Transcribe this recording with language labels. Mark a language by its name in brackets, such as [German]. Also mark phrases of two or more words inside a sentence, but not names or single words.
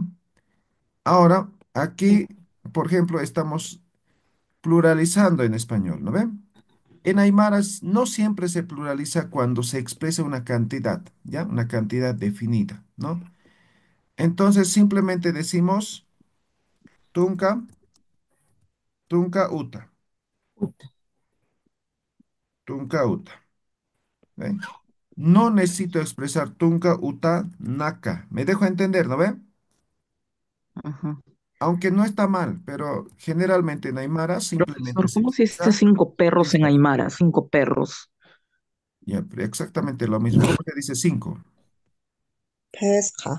[Spanish] Ahora, aquí, por ejemplo, estamos pluralizando en español, ¿no ve? En Aymara no siempre se pluraliza cuando se expresa una cantidad, ¿ya? Una cantidad definida, ¿no? Entonces simplemente decimos [Aymara] tunca, tunca uta, [Spanish] Puta. [Aymara] tunca uta, [Spanish] ¿ve? No necesito expresar [Aymara] tunca uta naka. [Spanish] Me dejo entender, ¿no ve? Ajá. Aunque no está mal, pero generalmente en Aymara simplemente Profesor, se ¿cómo se dice expresa cinco perros en esta. Aymara? Cinco perros. Ya, pero exactamente lo mismo. ¿Cómo se dice cinco? Pesca.